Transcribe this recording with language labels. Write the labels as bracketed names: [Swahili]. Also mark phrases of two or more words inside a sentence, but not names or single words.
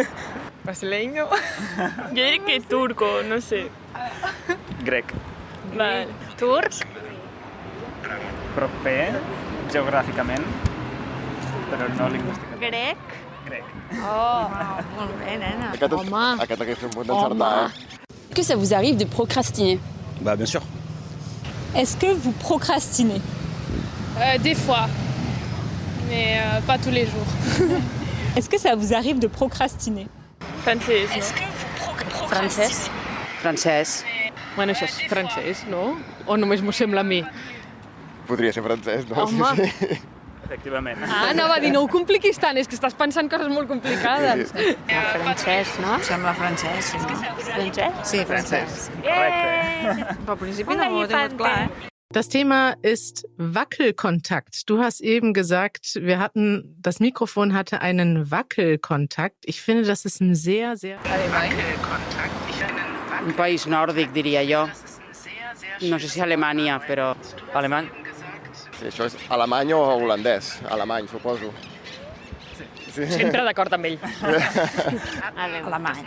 [Catalan] Brasileño. Jo diria que turco, no sé. Grec. Vale. Turc. Proper, geogràficament, però no lingüísticament. Grec. Grec. Oh, molt bé, nena. Aquest hagués fet un punt d'encertar, [French] Est-ce que ça vous arrive de procrastiner? Bah, bien sûr. Est-ce que vous procrastinez? Des fois, mais pas tous les jours. Est-ce que ça vous arrive de procrastiner? [Catalan] Francès, no? Francès? Francès. Bueno, això és francès, no? O només m'ho sembla a mi? Podria ser francès, no? Home. Sí. Efectivament. Ah, anava a dir, no ho compliquis tant, és que estàs pensant coses molt complicades. Francès, no? Sembla francès, no? Francès? Sí, francès. Correcte. Però al principi no ho he tingut clar, [German] Das Thema ist Wackelkontakt. Du hast eben gesagt, das Mikrofon hatte einen Wackelkontakt. Ich finde, das ist ein sehr... [Catalan] Un país nòrdic, diria jo. No sé si Alemanya, però... Alemany. Sí, això és alemany o holandès? Alemany, suposo. Sí. Sempre d'acord amb ell. Alemany.